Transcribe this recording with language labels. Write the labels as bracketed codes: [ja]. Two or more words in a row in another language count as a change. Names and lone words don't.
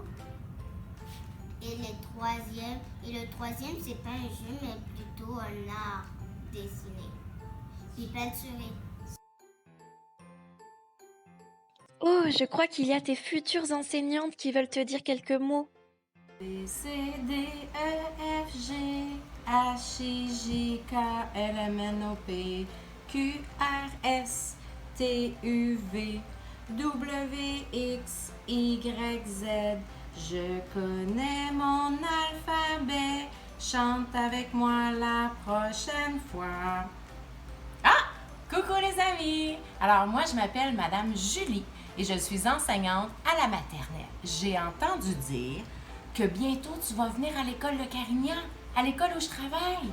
[fr] Et le troisième c'est pas un jeu mais plutôt un art dessiné. Puis peinturé. Oh, je crois qu'il y a tes futures enseignantes qui veulent te dire quelques mots. B, C, D, E, F, G, H, I, J, K, L, M, N, O, P, Q, R, S, T, U, V, W, X, Y, Z. Je connais mon alphabet. Chante avec moi la prochaine fois. Ah! Coucou les amis! Alors moi, je m'appelle Madame Julie et je suis enseignante à la maternelle. J'ai entendu dire que bientôt tu vas venir à l'école Le Carignan, à l'école où je travaille.